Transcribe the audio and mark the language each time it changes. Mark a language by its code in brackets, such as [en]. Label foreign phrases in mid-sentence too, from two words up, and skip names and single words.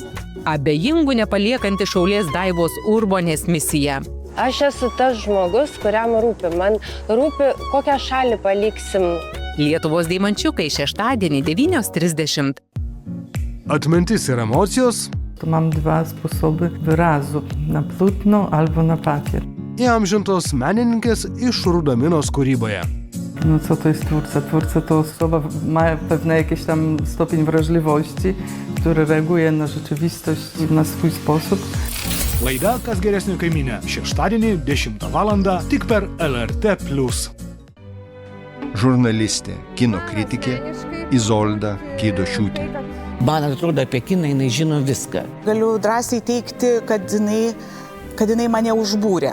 [lt] Abejingų nepaliekanti šaulės Daivos Urbonės misija. Aš esu tas žmogus, kuriam rūpi. Man rūpi, kokią šalį paliksim. Lietuvos deimančiukai šeštadienį 9:30. Atmintis ir emocijos. [pl] Mam dwa sposoby wyrazu, na płótno albo na papier. [lt] Įamžintos menininkės iš Rudaminos kūryboje. [pl] No co to jest twórca? Twórca to osoba ma pewne jakiś tam stopień wrażliwości, który reaguje na rzeczywistość na swój sposób. [lt] Laida Kas geresnė kaimynė šeštadienį 10 val. Tik per LRT+. Žurnalistė, kino kritikė Izolda Keidošiūtė. Man atrodo, apie kiną jinai žino viską. Galiu drąsiai teikti, kad jinai mane užbūrė.